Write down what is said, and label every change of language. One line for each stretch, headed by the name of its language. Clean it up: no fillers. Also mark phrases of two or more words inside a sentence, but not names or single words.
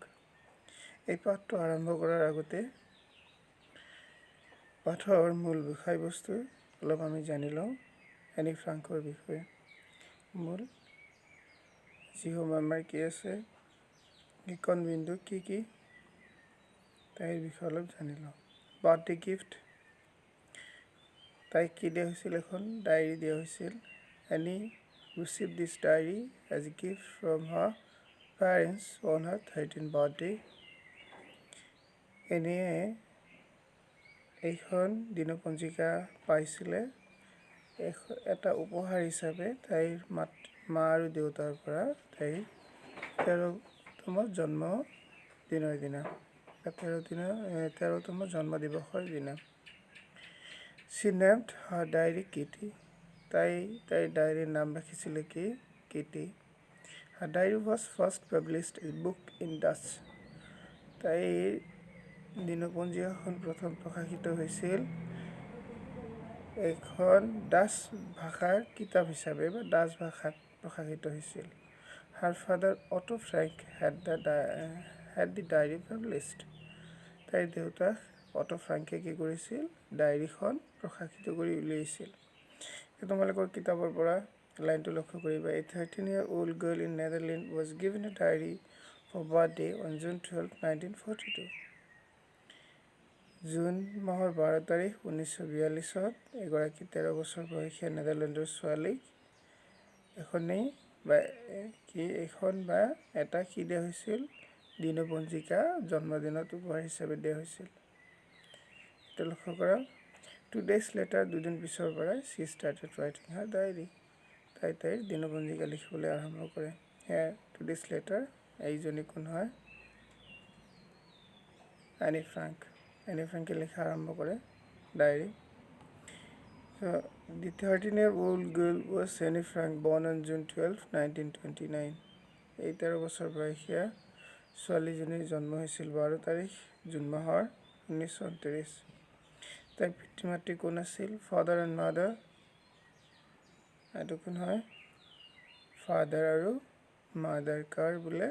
Assamese: এই পাঠটো আৰম্ভ কৰাৰ আগতে পাঠৰ মূল বিষয়বস্তু অলপ আমি জানি লওঁ এনি ফ্ৰাংকৰ বিষয়ে। মূল যিসমূহ আমাৰ কি আছে, লিখন বিন্দু কি কি, তাইৰ বিষয়ে অলপ জানি লওঁ।
English: birthday gift,
Assamese: তাইক কি দিয়া হৈছিল? এখন ডায়েৰী দিয়া হৈছিল।
English: এনি received this diary as a gift from her parents on her 13th birthday.
Assamese: এনেয়ে এইখন দিনপঞ্জিকা পাইছিলে এটা উপহাৰ হিচাপে তাইৰ মা আৰু দেউতাৰ পৰা তাইৰ 13তম জন্মদিনৰ দিনা, 13তম জন্ম দিৱসৰ দিনা।
English: She named her diary Kitty.
Assamese: তাইৰ ডায়েৰীৰ নাম ৰাখিছিলে কি? Kitty.
English: Her diary was first published as a book in Dutch.
Assamese: তাইৰ দিনপঞ্জিকাখন প্ৰথম প্ৰকাশিত হৈছিল এখন ডাচ ভাষাৰ কিতাপ হিচাপে বা ডাচ ভাষাত প্ৰকাশিত হৈছিল।
English: Her father Otto Frank had the diary published.
Assamese: তাইৰ দেউতাক অটো ফ্ৰাংকে কি কৰিছিল? ডায়েৰীখন প্ৰকাশিত কৰি উলিয়াইছিল। তোমালোকৰ কিতাপৰ পৰা লাইনটো লক্ষ্য কৰিবা।
English: A 13-year-old girl in Netherlands was given a diary for birthday on June 12, 1942.
Assamese: জুন মাহৰ 12 তাৰিখ 1942 এগৰাকী 13 বছৰ বয়সীয়া নেদাৰলেণ্ডৰ ছোৱালীক এখন বা এটা কি দিয়া হৈছিল? দিনপঞ্জিকা জন্মদিনত উপহাৰ হিচাপে দিয়া হৈছিল। এটা লক্ষ্য কৰা।
English: 2 days later,
Assamese: দুদিন পিছৰ পৰা
English: she started writing her diary.
Assamese: তাইৰ দিনপঞ্জিকা লিখিবলৈ আৰম্ভ কৰে।
English: Here, 2 days later,
Assamese: এইজনী কোন হয়? এনি ফ্ৰাংক। এনি ফ্ৰাংকে লিখা আৰম্ভ কৰে ডায়েৰী।
English: The 13-year-old girl was Annie Frank, born on June 12, 1929.
Assamese: এই 13 বছৰ বয়সীয়া ছোৱালীজনীৰ জন্ম হৈছিল 12 তাৰিখ জুন মাহৰ 1929। তাইৰ পিতৃ মাতৃ কোন আছিল?
English: father and mother.
Assamese: এইটো কোন হয়? ফাদাৰ আৰু মাদাৰ। কাৰ বোলে?